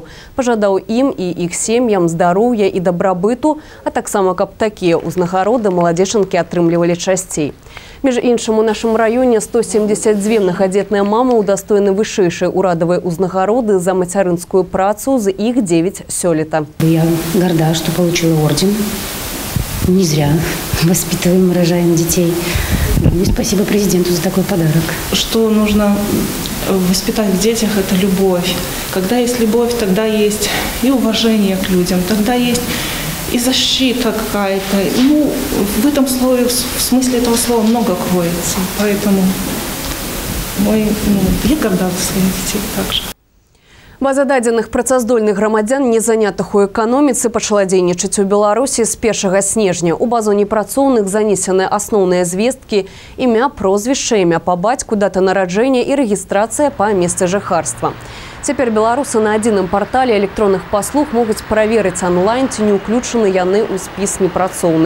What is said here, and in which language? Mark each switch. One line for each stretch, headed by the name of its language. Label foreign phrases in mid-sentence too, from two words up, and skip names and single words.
Belarusian: Пажадаў ім і іх сем'ям здароўя і дабрабыту, а таксама каб такія ўзнагароды маладзечынкі атрымлівалі часцей. Між іншым, у нашым раёне 172 мнагадзетныя мамы удостоены вышэйшай урадавай узнагароды за мацярынскую працу, з іх 9 сёлета.
Russian: Я горда, что получила орден. Не зря воспитываем, рожаем детей. И спасибо президенту за такой подарок. Что нужно воспитать в детях – это любовь. Когда есть любовь, тогда есть и уважение к людям, тогда есть и защита какая-то. Ну, в этом слове, в смысле этого слова много кроется. Поэтому я горда за своих детей также.
Belarusian: База дадзеных працаздольных грамадзян, не занятых у эканоміцы, пачала дзейнічаць у Беларусі з 1 снежня. У базу непрацоўных занесены асноўныя звесткі, імя, прозвішча, імя па бацьку, дата нараджэння і рэгістрацыя па месцы жыхарства. Цяпер беларусы на адзіным партале электронных паслуг могуць праверыць онлайн, ці не ўключаны яны ў спіс непрацоўных.